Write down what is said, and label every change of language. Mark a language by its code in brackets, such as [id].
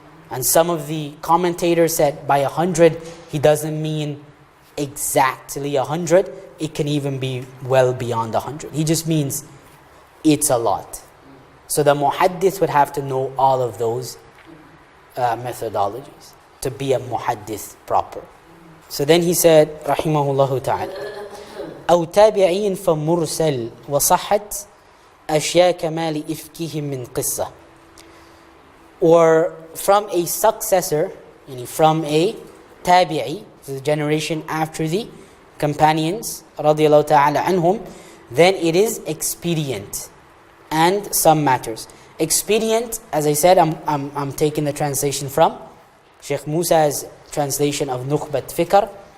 [en] And some of the commentators said by 100, he doesn't mean exactly 100. It can even be well beyond 100. He just means it's a lot. So the muhaddith would have to know all of those methodologies to be a muhaddith proper. So then he said, rahimahullah ta'ala, [ar] أو تابعين فمرسل وصحت أشياء كمال إفكهم من قصة. [en] Or from a successor, from a tabi'i, the generation after the companions, radiallahu ta'ala anhum, then it is expedient. And some matters. Expedient, as I said, I'm taking the translation from Shaykh Musa's translation of Nukhbat Fikr.